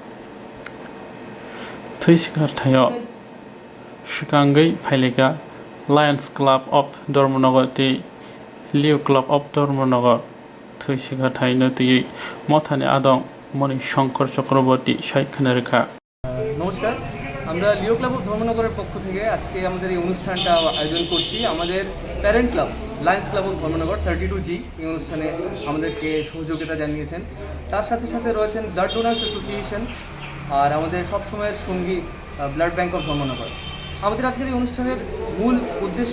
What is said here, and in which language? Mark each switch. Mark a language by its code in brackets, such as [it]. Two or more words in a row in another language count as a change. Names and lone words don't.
[trp] thui shiga thayo shikangai phelika Lions Club of Dharmanagar ti Leo Club of Dharmanagar thui shiga thai nati mothani adong moni Shankar Chakraborty Shaikhan Rekha [bn] নমস্কার আমরা লিও ক্লাব অফ ধর্মনগরের পক্ষ থেকে আজকে আমাদের এই অনুষ্ঠানটা আয়োজন করছি আমাদের [en] parent club [bn] লায়ন্স ক্লাব অফ ধর্মনগর 32G এই অনুষ্ঠানে আমাদেরকে সহযোগিতা জানিয়েছেন তার সাথে সাথে রয়েছেন ব্লাড ডোনার্স অ্যাসোসিয়েশন আর আমাদের সবসময়ের সঙ্গী ব্লাড ব্যাংক অফ ধর্মনগর আমাদের আজকের এই অনুষ্ঠানের মূল উদ্দেশ্য